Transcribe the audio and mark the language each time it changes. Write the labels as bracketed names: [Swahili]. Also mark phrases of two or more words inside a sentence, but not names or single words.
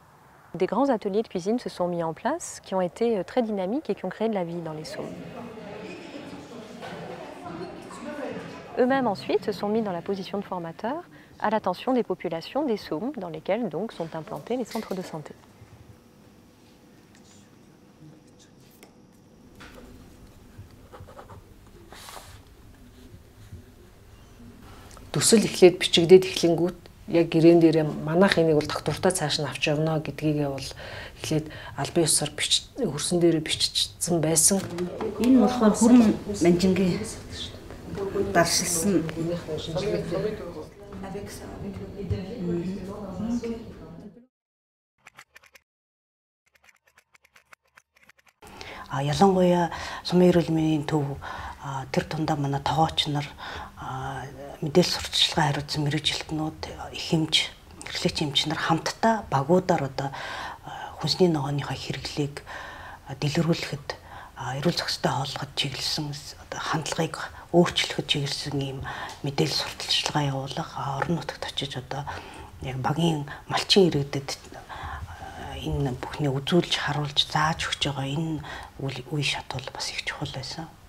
[French] Des grands ateliers de cuisine se sont mis en place, qui ont été très dynamiques et qui ont créé de la vie dans les Saumes. Eux-mêmes ensuite se sont mis dans la position de formateurs à l'attention des populations des Saumes, dans lesquelles donc sont implantés les centres de santé. [Mongolian] Төсөл эхлээд бичигдээд эхлэнгүүт яг гэрээн дээрээ манайх энийг бол доктортой цааш нь авч явна гэдгийгээ бол эхлээд албан ёсоор хөрсөн дээрээ биччихсэн байсан. Энэ болохоор хүрэн манжингийн даршилсан [French] avec ça, avec le justement dans un saut. [Mongolian] Ялангуяа сумын эрүүл мэндийн төв тэр тундаа манай тоогооч нар мэдээлэл сурталчилгаа хариуцсан мэрэгжилтнүүд их хэмж эрхлэгч эмч нар хамтдаа багуудаар одоо хүнсний ногооныхоо хэрэглээг дэлгэрүүлэхэд эрүүл зохистой хооллоход чиглэсэн одоо хандлагыг өөрчлөхөд чиглэсэн ийм мэдээлэл сурталчилгаа явуулах орон нутагт очиж одоо яг багийн малчин иргэдэд энэ бүхний үзүүлж харуулж зааж өгч байгаа энэ үе шат бол бас их чухал байсан.